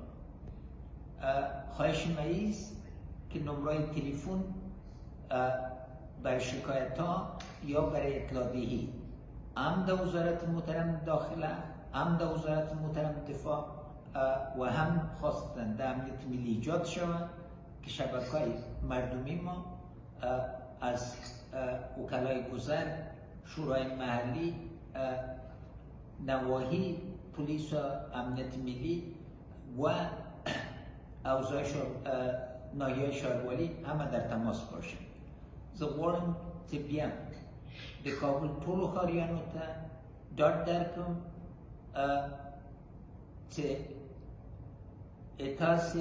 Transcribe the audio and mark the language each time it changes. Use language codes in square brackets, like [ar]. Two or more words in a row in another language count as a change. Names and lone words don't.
[fa] خواهش ما است که نمره تلفن برای شکایت ها یا برای اطلاع دهی هم وزارت محترم داخله هم وزارت محترم دفاع و هم خواستن در امنیت ملی ایجاد شود که شبکه‌های مردمی ما از وکلای گذر، شورای محلی، نواحی پلیس و امنیت ملی و اوضاع ناحیه شهرواری همه در تماس باشند. [ps] زه غواړم چې بیا د کابل ټولو ښاریانو ته ډاډ درکړم چې تاسې